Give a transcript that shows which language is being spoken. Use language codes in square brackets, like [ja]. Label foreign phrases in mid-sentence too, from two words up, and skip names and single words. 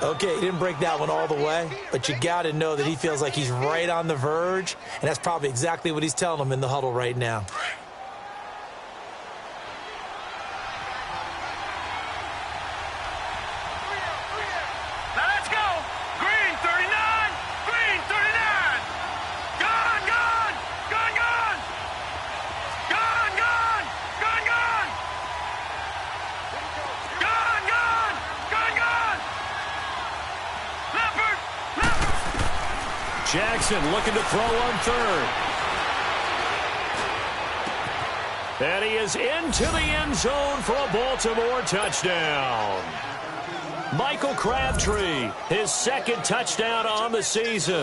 [en] Okay, he didn't break that one all the way, but you got to know that he feels like he's right on the verge, and that's probably exactly what he's telling them in the huddle right now. Now let's go. Green 39. Green 39. Gone, gone. Gone, gone. Gone, gone. Gone, gone. Gone, gone. Gone, gone. Leopard. Leopard. Jackson looking to throw on third. And he is into the end zone for a Baltimore touchdown. Michael Crabtree, his second touchdown on the season.